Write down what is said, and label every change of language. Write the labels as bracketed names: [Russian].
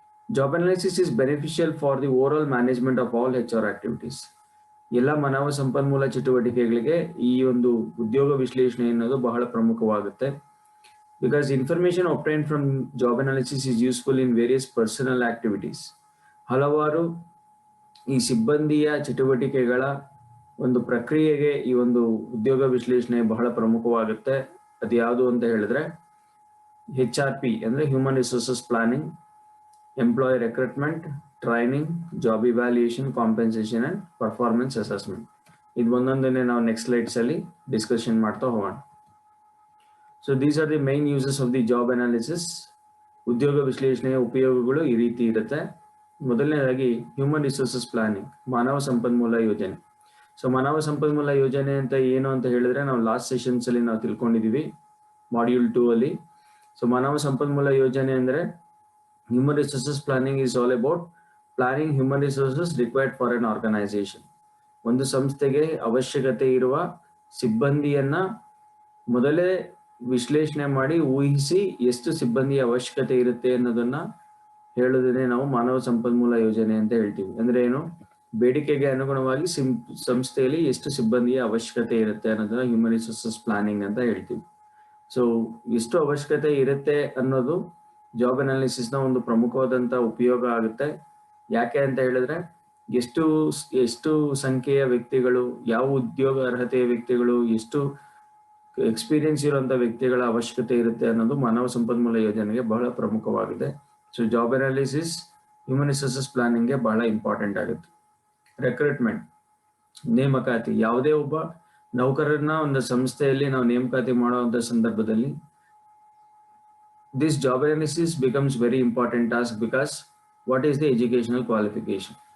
[English] Job analysis is beneficial for the over management of all HR activities. [Kannada] ಎಲ್ಲ ಮಾನವ ಸಂಪನ್ಮೂಲ ಚಟುವಟಿಕೆಗಳಿಗೆ ಈ ಒಂದು ಉದ್ಯೋಗ ವಿಶ್ಲೇಷಣೆ ಅನ್ನೋದು ಬಹಳ ಪ್ರಮುಖವಾಗುತ್ತೆ. [English] Because information obtained from job analysis is useful in various personal activities. [Kannada] ಹಲವಾರು ಈ ಸಿಬ್ಬಂದಿಯ ಚಟುವಟಿಕೆಗಳ ಒಂದು ಪ್ರಕ್ರಿಯೆಗೆ ಈ ಒಂದು ಉದ್ಯೋಗ ವಿಶ್ಲೇಷಣೆ ಬಹಳ ಪ್ರಮುಖವಾಗುತ್ತೆ. ಅದು ಯಾವುದು ಅಂತ ಹೇಳಿದ್ರೆ HRP ಅಂದ್ರೆ human resources planning, employee recruitment, training, job evaluation, compensation and performance assessment. ಇದು ಒಂದೊಂದನ್ನೇ ನಾವು ನೆಕ್ಸ್ಟ್ ಸ್ಲೈಡ್ಸ್ ಅಲ್ಲಿ ಡಿಸ್ಕಷನ್ ಮಾಡ್ತಾ ಹೋಗೋಣ. [English] So these are the main uses of the job analysis. [Kannada] ಉದ್ಯೋಗ ವಿಶ್ಲೇಷಣೆಯ ಉಪಯೋಗಗಳು ಈ ರೀತಿ ಇರುತ್ತೆ. ಮೊದಲನೇದಾಗಿ ಹ್ಯೂಮನ್ ರಿಸೋರ್ಸಸ್ ಪ್ಲಾನಿಂಗ್, ಮಾನವ ಸಂಪನ್ಮೂಲ ಯೋಜನೆ. ಸೊ ಮಾನವ ಸಂಪನ್ಮೂಲ ಯೋಜನೆ ಅಂತ ಏನು ಅಂತ ಹೇಳಿದ್ರೆ ನಾವು ಲಾಸ್ಟ್ ಸೆಷನ್ಸ್ ಅಲ್ಲಿ ನಾವು ತಿಳ್ಕೊಂಡಿದೀವಿ ಮಾಡ್ಯೂಲ್ 2 ಅಲ್ಲಿ. ಸೊ ಮಾನವ ಸಂಪನ್ಮೂಲ ಯೋಜನೆ ಅಂದ್ರೆ [English] human resources planning is all about planning human resources required for an organization. [Kannada] ಒಂದು ಸಂಸ್ಥೆಗೆ ಅವಶ್ಯಕತೆ ಇರುವ ಸಿಬ್ಬಂದಿಯನ್ನ ಮೊದಲೇ ವಿಶ್ಲೇಷಣೆ ಮಾಡಿ ಊಹಿಸಿ ಎಷ್ಟು ಸಿಬ್ಬಂದಿಯ ಅವಶ್ಯಕತೆ ಇರುತ್ತೆ ಅನ್ನೋದನ್ನ ಹೇಳೋದನ್ನೇ ನಾವು ಮಾನವ ಸಂಪನ್ಮೂಲ ಯೋಜನೆ ಅಂತ ಹೇಳ್ತೀವಿ. ಅಂದ್ರೆ ಏನು, ಬೇಡಿಕೆಗೆ ಅನುಗುಣವಾಗಿ ಸಂಸ್ಥೆಯಲ್ಲಿ ಎಷ್ಟು ಸಿಬ್ಬಂದಿಯ ಅವಶ್ಯಕತೆ ಇರುತ್ತೆ ಅನ್ನೋದನ್ನ ಹ್ಯೂಮನ್ ರಿಸೋರ್ಸಸ್ ಪ್ಲಾನಿಂಗ್ ಅಂತ ಹೇಳ್ತೀವಿ. ಸೊ ಎಷ್ಟು ಅವಶ್ಯಕತೆ ಇರುತ್ತೆ ಅನ್ನೋದು ಜಾಬ್ ಅನಾಲಿಸಿಸ್ ನ ಒಂದು ಪ್ರಮುಖವಾದಂತ ಉಪಯೋಗ ಆಗುತ್ತೆ. ಯಾಕೆ ಅಂತ ಹೇಳಿದ್ರೆ ಎಷ್ಟು ಸಂಖ್ಯೆಯ ವ್ಯಕ್ತಿಗಳು, ಯಾವ ಉದ್ಯೋಗ ಅರ್ಹತೆಯ ವ್ಯಕ್ತಿಗಳು, ಎಷ್ಟು ಎಕ್ಸ್ಪೀರಿಯನ್ಸ್ ಇರುವಂತ ವ್ಯಕ್ತಿಗಳ ಅವಶ್ಯಕತೆ ಇರುತ್ತೆ ಅನ್ನೋದು ಮಾನವ ಸಂಪನ್ಮೂಲ ಯೋಜನೆಗೆ ಬಹಳ ಪ್ರಮುಖವಾಗಿದೆ. So job analysis human resources planning ಗೆ ಬಹಳ ಇಂಪಾರ್ಟೆಂಟ್ ಆಗುತ್ತೆ. ರಿಕ್ರೂಟ್ಮೆಂಟ್, ನೇಮಕಾತಿ. ಯಾವುದೇ ಒಬ್ಬ ನೌಕರರನ್ನ ಒಂದು ಸಂಸ್ಥೆಯಲ್ಲಿ ನಾವು ನೇಮಕಾತಿ ಮಾಡುವಂತ ಸಂದರ್ಭದಲ್ಲಿ [English] this job analysis becomes very important task because what is the educational qualification?